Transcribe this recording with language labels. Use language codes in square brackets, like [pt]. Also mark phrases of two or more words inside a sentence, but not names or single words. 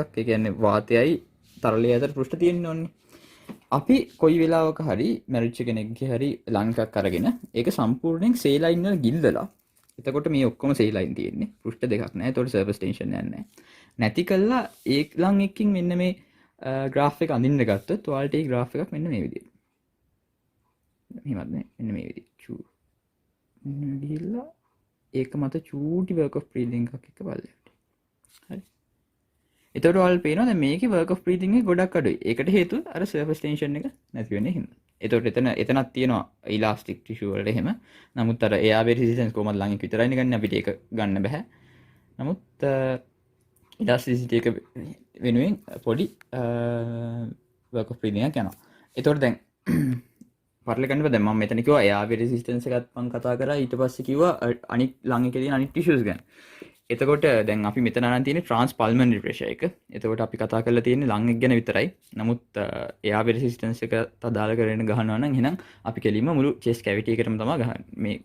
[si] ඒ කියන්නේ වාතයයි තරලය අතර පෘෂ්ඨ තියෙන්න ඕනේ. අපි කොයි වෙලාවක හරි මැරිච්ච කෙනෙක්ගේ හරි ලං එකක් අරගෙන ඒක සම්පූර්ණයෙන් සේලයින් වල ගිල්දලා එතකොට මේ ඔක්කොම සේලයින් තියෙන්නේ. පෘෂ්ඨ දෙකක් නැහැ. ඒතකොට [en] surface tension [si] එකක් නැහැ. නැති කළා ඒ ලං එකකින් මෙන්න මේ ග්‍රාෆ් එක අඳින්න ගත්තොත් ඔයාලට මේ ග්‍රාෆ් එකක් මෙන්න මේ විදිහට. මෙහෙමත් නේ. මෙන්න මේ විදිහට. චූ. ගිහිල්ලා ඒක මත චූටි [en] work of breathing [si] එකක් එක බලන්න. හරි. එතකොට ඔයාලට පේනවා දැන් මේකේ [en] work of breathing [si] එක ගොඩක් අඩුයි. ඒකට හේතුව අර [en] surface tension [si] එක නැති වෙන හින්දා. එතකොට එතනක් තියෙනවා [en] elastic tissue [si] වලට එහෙම. නමුත් අර [en] airway resistance [si] කොහමද ළඟින් විතරයිනේ ගන්න අපිට ඒක ගන්න බෑ. නමුත් elasticity එක වෙනුවෙන් පොඩි [en] work of breathing [si] එකක් යනවා. එතකොට දැන් පරලගන්න දැන් මම මෙතන කිව්වා [en] airway resistance [si] එකත් මම කතා කරා ඊට පස්සේ කිව්වා අනිත් ලං එකේ තියෙන අනිත් tissues ගැන. එතකොට දැන් අපි මෙතන අරන් තියෙන්නේ [en] transpulmonary pressure [si] එක. එතකොට අපි කතා කරලා තියෙන්නේ ලං එක ගැන විතරයි. නමුත් [en] airway resistance [si] එක අදාළ කරගෙන ගහනවා නම් එහෙනම් අපි කෙලින්ම මුළු [en] chest cavity [si] එකටම තමයි ගහන්නේ.